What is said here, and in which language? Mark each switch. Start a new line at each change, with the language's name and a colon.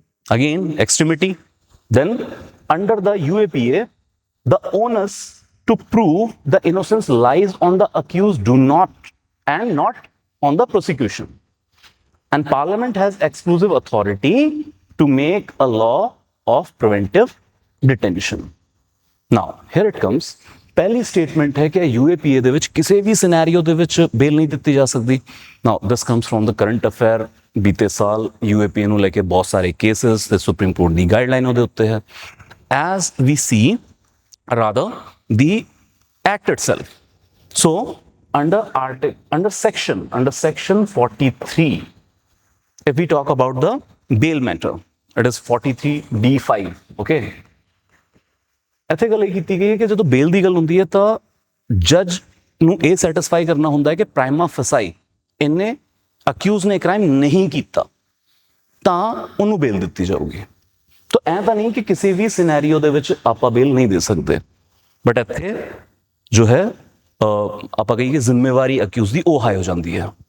English: Again, extremity. Then under the UAPA, the onus to prove the innocence lies on the accused, do not and not on the prosecution. And Parliament has exclusive authority to make a law of preventive detention. Now, here it comes.
Punjabi: पहली statement है कि UAPA ਦੇ ਵਿੱਚ ਕਿਸੇ ਵੀ scenario ਦੇ ਵਿੱਚ ਬੇਲ ਨਹੀਂ ਦਿੱਤੀ ਜਾ ਸਕਦੀ.
English: Now, this comes from the current affair.
Punjabi: ਬੀਤੇ ਸਾਲ यूएपीए ਨੂੰ ਲੈ ਕੇ ਬਹੁਤ ਸਾਰੇ ਕੇसेस ਤੇ ਸੁਪਰੀਮ ਕੋਰਟ ਦੀ ਗਾਈਡਲਾਈਨ ਉਹਦੇ ਉੱਤੇ ਹੈ.
English: As we see, rather the act itself. So under section 43, if we talk about the bail matter, it is 43(d)(5).
Punjabi: okay, ਇੱਥੇ ਗੱਲ ਇਹ ਕੀਤੀ ਗਈ ਹੈ ਕਿ ਜਦੋਂ ਬੇਲ ਦੀ ਗੱਲ ਹੁੰਦੀ ਹੈ ਤਾਂ ਜੱਜ ਨੂੰ ਇਹ ਸੈਟੀਸਫਾਈ ਕਰਨਾ ਹੁੰਦਾ ਹੈ ਕਿ ਪ੍ਰਾਈਮਾ ਫਸਾਈ ਇਹਨੇ ਅਕਿਊਜ਼ ਨੇ ਕ੍ਰਾਈਮ ਨਹੀਂ ਕੀਤਾ ਤਾਂ ਉਹਨੂੰ ਬੇਲ ਦਿੱਤੀ ਜਾਊਗੀ. ਤਾਂ ਐਂ ਤਾਂ ਨਹੀਂ ਕਿ ਕਿਸੇ ਵੀ ਸਿਨੈਰੀਓ ਦੇ ਵਿੱਚ ਆਪਾਂ ਬੇਲ ਨਹੀਂ ਦੇ ਸਕਦੇ, ਬਟ ਇੱਥੇ ਜੋ ਹੈ ਆਪਾਂ ਕਹੀਏ ਜ਼ਿੰਮੇਵਾਰੀ ਅਕਿਊਜ਼ ਦੀ ਉਹ ਹਾਈ ਹੋ ਜਾਂਦੀ ਹੈ.